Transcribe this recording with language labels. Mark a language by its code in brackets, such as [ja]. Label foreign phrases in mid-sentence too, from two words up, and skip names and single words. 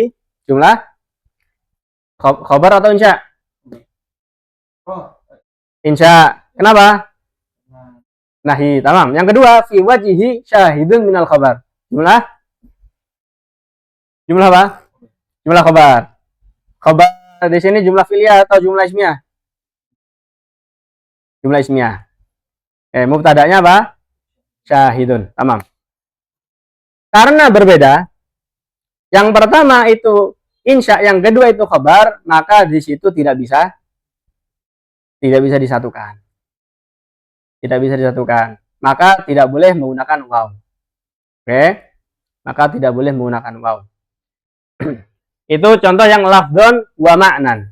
[id] Jumlah khabar atau insya? Insya. Kenapa? [ar] نهي. تمام. [id] Yang kedua, [ar] في وجهه شاهد من الخبر. [id] Jumlah apa? Jumlah khabar. Khabar di sini jumlah fi'liyah atau jumlah ismiyah? Jumlah ismiyah. Mubtada'nya apa? [ar] شاهد. تمام. [id] Karena berbeda, yang pertama itu insya, yang kedua itu khabar, maka di situ tidak bisa disatukan. Tidak bisa disatukan. Maka tidak boleh menggunakan waw. Maka tidak boleh menggunakan waw. Itu contoh yang [ar] لفظا ومعنى.